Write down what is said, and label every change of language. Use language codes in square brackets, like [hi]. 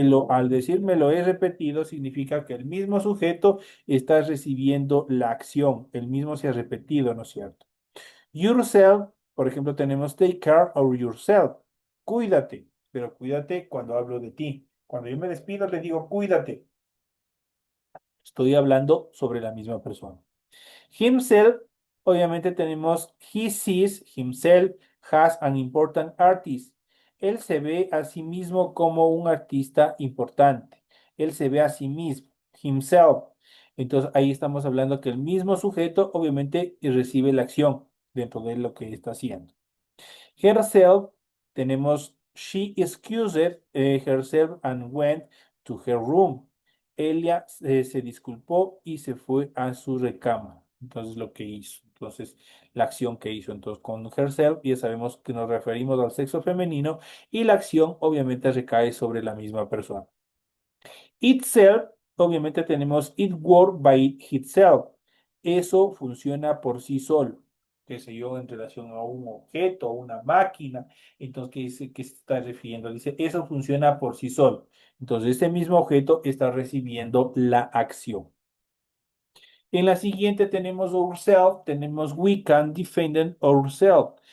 [es] Al decir me lo he repetido, significa que el mismo sujeto está recibiendo la acción. El mismo se ha repetido, ¿no es cierto? Yourself, por ejemplo, tenemos [en] take care of yourself. [es] Cuídate, pero cuídate cuando hablo de ti. Cuando yo me despido, le digo cuídate. Estoy hablando sobre la misma persona. [en] Himself, [es] obviamente tenemos [en] he sees himself as an important artist. [es] Él se ve a sí mismo como un artista importante. Él se ve a sí mismo, himself. Entonces ahí estamos hablando que el mismo sujeto obviamente recibe la acción dentro de lo que está haciendo. [en] Herself, [es] tenemos [en] she excused herself and went to her room. [es] Ella se disculpó y se fue a su recámara. Entonces, lo que hizo. Entonces, la acción que hizo. Entonces, con herself ya sabemos que nos referimos al sexo femenino y la acción obviamente recae sobre la misma persona. [en] Itself, [es] obviamente tenemos [en] it work by itself. [es] Eso funciona por sí solo, qué sé yo, en relación a un objeto, a una máquina. Entonces, ¿qué se está refiriendo? Dice, eso funciona por sí solo. Entonces, este mismo objeto está recibiendo la acción. En la siguiente tenemos ourselves, tenemos [en] we can defend ourselves.